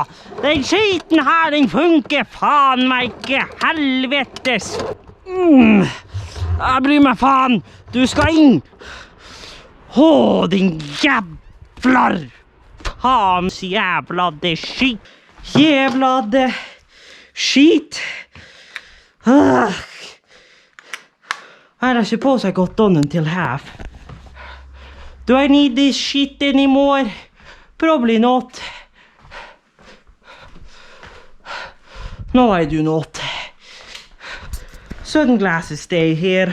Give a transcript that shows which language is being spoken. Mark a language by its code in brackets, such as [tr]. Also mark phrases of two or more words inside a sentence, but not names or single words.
[no] Den skiten her, den funker faen meg ikke. Helvetes. Jeg bryr meg faen. Du skal inn. [sv] Din jävlar. Faens jävla det skit. Jävla det skit. [en] I suppose I got done until half. Do I need this shit anymore? Probably not. No, I do not. Sunglasses stay here.